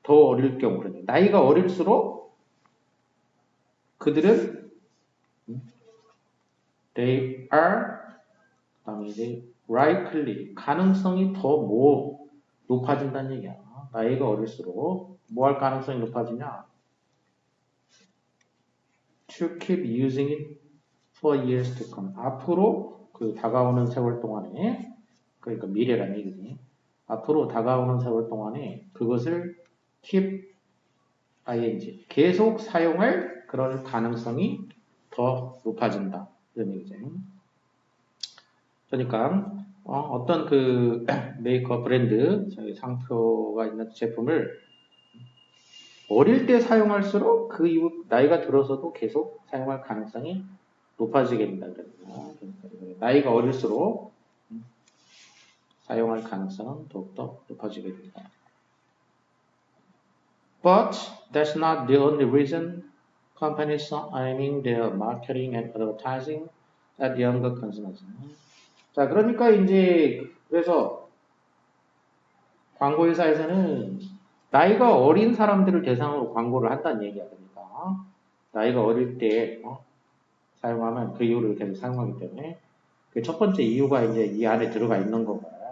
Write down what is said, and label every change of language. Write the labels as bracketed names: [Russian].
[Korean] 더 어릴 경우 그런 얘기야. 나이가 어릴수록 그들은 [English] they are [Korean] 그다음에 이제 likely 가능성이 더 높아진다는 얘기야. 나이가 어릴수록 뭐 할 가능성이 높아지냐? [English] To keep using it for years to come. [Korean] 앞으로 그 다가오는 세월 동안에 그러니까 미래란 얘기지. 앞으로 다가오는 세월 동안에 그것을 keep ing 계속 사용할 그런 가능성이 더 높아진다. 이런 얘기죠. 그러니까 어떤 그 메이커 브랜드 상표가 있는 제품을 어릴 때 사용할수록 그 이후 나이가 들어서도 계속 사용할 가능성이 높아지게 된다. 그러니까 나이가 어릴수록 사용할 가능성은 더욱더 높아지게 된다. [English] But that's not the only reason companies are aiming their marketing and advertising at younger consumers. [Korean] 자, 그러니까 이제 그래서 광고회사에서는 나이가 어린 사람들을 대상으로 광고를 한다는 얘기야. 그러니까 나이가 어릴 때 사용하면 그 이후로 계속 사용하기 때문에 그 첫 번째 이유가 이제 이 안에 들어가 있는 거고.